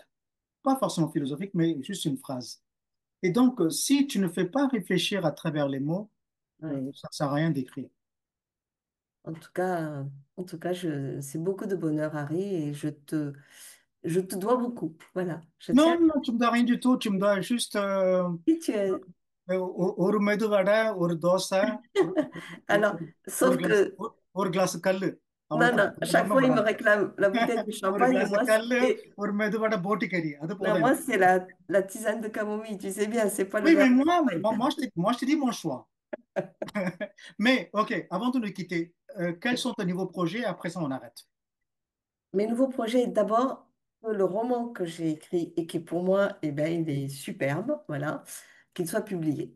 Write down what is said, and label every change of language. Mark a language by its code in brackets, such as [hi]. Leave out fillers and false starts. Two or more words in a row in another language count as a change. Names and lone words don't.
[fr] Pas forcément philosophique, mais juste une phrase. Et donc, si tu ne fais pas réfléchir à travers les mots, Ouais. ça ne sert à rien d'écrire. En tout cas, c'est beaucoup de bonheur, Harry, et Je te dois beaucoup. Voilà, je tiens. Non, non, tu me dois rien du tout. Tu me dois juste Si tu es... [ta] ஒரு மெதுவடை, ஒரு தோசை, ஒரு [fr] Alors, [ta] ஒரு [fr] sauf [ta] கிளாஸ் [fr] que, [ta] ஒரு கிளாஸ் கல்லு. [fr] non, [ta] அவ்வளவுதான். [fr] non, à [ta] வேற [fr] chaque [ta] ஒண்ணும் [fr] fois, il me [ta] வேணாம். [fr] réclame la bouteille de [ta] ஒரு [fr] champagne et [ta] கிளாஸ் [fr] moi, [ta] கல்லு, [fr] c'est, [ta] ஒரு மெதுவடை, போட்டி கறி. அது [fr] non, [ta] போதும் [fr] moi, [ta] எனக்கு. [fr] c'est la tisane de camomille. Tu sais bien, c'est pas le Oui, verre mais de moi, champagne. je te dis mon choix. Mais, OK, avant de nous quitter, quels sont tes nouveaux projets? Après ça, on arrête. Mes nouveaux projets, d'abord, le roman que j'ai écrit et qui, pour moi, eh ben, il est superbe, voilà, qu'il soit publié.